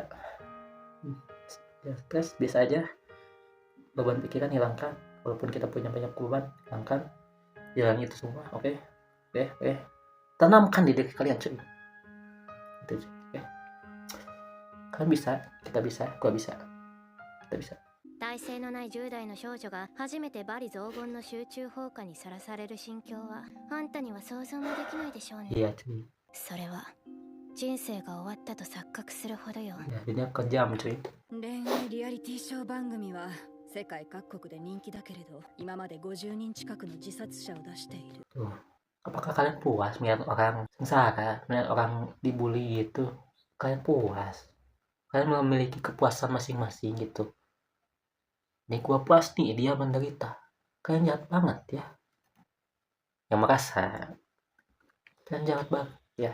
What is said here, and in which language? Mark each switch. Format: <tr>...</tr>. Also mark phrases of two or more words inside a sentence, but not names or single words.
<id>Ya, stres biasa aja, beban pikiran hilangkan, walaupun kita punya banyak beban hilangkan, jalan itu semua. Oke. Tanamkan di diri kalian cuy itu cuy. Oke. Kalian bisa, kita bisa, gua bisa, kita bisa.</id> <ja>体勢のない10代の少女が初めて罵詈雑言の集中放火にさらされる心境はあんたには想像もできないでしょうね。</ja> <id>Iya cuy.</id> <ja>それは人生が終わったと錯覚するほどよ。</ja> <id>Ya, dunia kejam cuy.</id> <ja>恋愛リアリティショー番組は世界各国で人気だけれど、今まで50人近くの自殺者を出している。</ja> <id>Tuh. Apakah kalian puas melihat orang sengsara, melihat orang dibully gitu? Kalian puas? Kalian memiliki kepuasan masing-masing gitu. Ini gua puas nih, dia menderita. Kalian jahat banget ya. Yang merasa kalian jahat banget ya.</id>